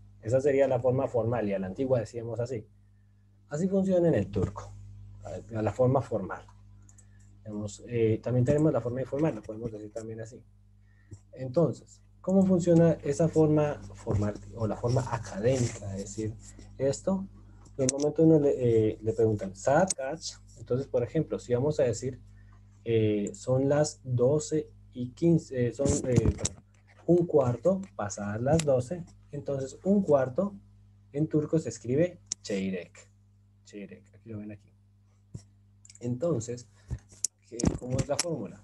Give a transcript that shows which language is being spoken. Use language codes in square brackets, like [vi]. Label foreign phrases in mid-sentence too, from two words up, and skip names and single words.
[es] Esa sería la forma formal y a la antigua decíamos así. Así funciona en el turco, a la forma formal. También tenemos la forma informal, lo podemos decir también así. Entonces, ¿cómo funciona esa forma formal o la forma académica de decir esto? En el momento uno le preguntan, [tr] ¿saat kaç? [es] Entonces, por ejemplo, si vamos a decir, son las 12 y 15, son un cuarto pasadas las 12, entonces un cuarto en turco se escribe çeyrek. [tr] Çeyrek, [es] aquí lo ven aquí. Entonces, ¿cómo es la fórmula?